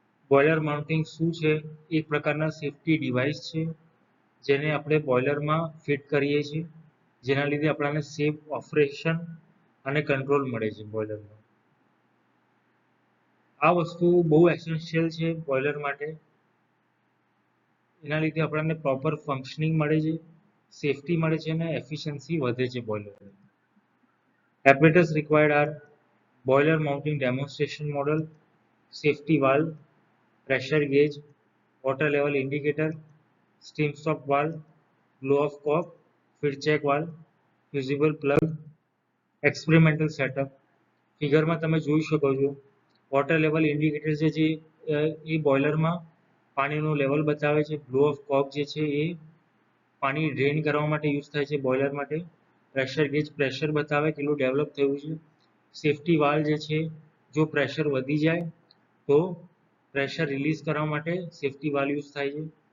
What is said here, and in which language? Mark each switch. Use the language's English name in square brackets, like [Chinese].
[Gujarati] Boiler mounting શું છે? એક પ્રકારના સેફ્ટી ડિવાઇસ છે જેને આપણે બોઇલરમાં ફિટ કરીએ છીએ, જેના લીધે આપણને સેફ ઓપરેશન અને કંટ્રોલ મળે છે બોઇલરમાં. આ વસ્તુ બહુ એસેન્શિયલ છે બોઇલર માટે. એના લીધે આપણને પ્રોપર ફંક્શનિંગ મળે છે, સેફટી મળે છે અને એફિશિયન્સી વધે છે boiler. [English] Apparatus required are boiler mounting demonstration model, safety valve, pressure gauge, water level indicator, steam stop valve, blow off cork, feed check valve, fusible plug, experimental setup. [Gujarati] ફિગરમાં તમે જોઈ શકો છો વોટર લેવલ ઇન્ડિકેટર છે જે એ બોઇલરમાં પાણીનું level બતાવે છે. Blow of કોક જે છે એ પાણી ડ્રેન કરવા માટે યુઝ થાય છે બોઇલર માટે. પ્રેશર ગેજ પ્રેશર બતાવે કેટલું ડેવલપ થયું છે. સેફટી વાલ્વ જે છે, જો પ્રેશર વધી જાય તો પ્રેશર રિલીઝ કરવા માટે સેફટી વાલ્વ યુઝ થાય છે.